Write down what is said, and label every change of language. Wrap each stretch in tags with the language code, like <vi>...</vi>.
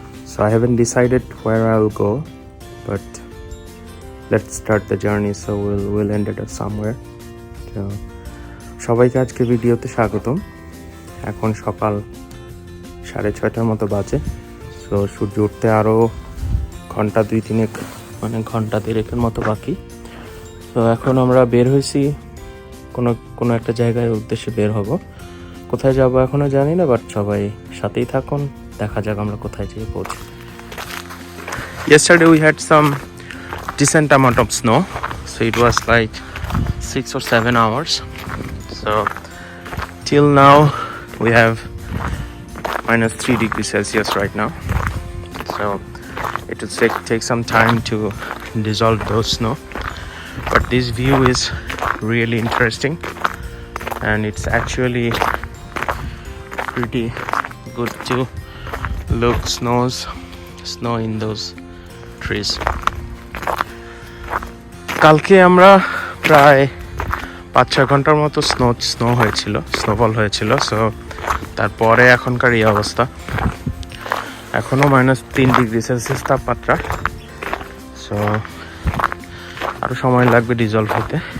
<en>So I haven't decided where I'll go, but let's start the journey. So we'll end it up somewhere.</en> <bn>So সবাইকে আজকে ভিডিওতে স্বাগতম। এখন সকাল 6:30টার মতো বাজে। সো সূর্য উঠতে আরো ঘন্টা 2-3 মানে ঘন্টা 3-এর মতো বাকি। তো এখন আমরা বের হয়েছি কোনো একটা জায়গায় উদ্দেশ্যে বের হব। কোথায় যাব এখনো জানি না, বাট সবাই সাথেই থাকুন, দেখা যাক আমরা কোথায় যেয়ে পৌঁছি।</bn> <en>Yesterday we had some decent amount of snow, so it was like 6 or 7 hours. So till now we have -3 degrees Celsius right now. So it will take some time to dissolve those snow. But this view is really interesting and it's actually pretty good to look snow in those trees.</en> <bn>কালকে আমরা প্রায় 5-6 ঘন্টার মতো snowfall হয়েছিল। So তারপরে এখনকার এই অবস্থা, এখনো -3 ডিগ্রি সেলসিয়াস তাপমাত্রা। সো আরও সময় লাগবে ডিজলভ হতে।</bn>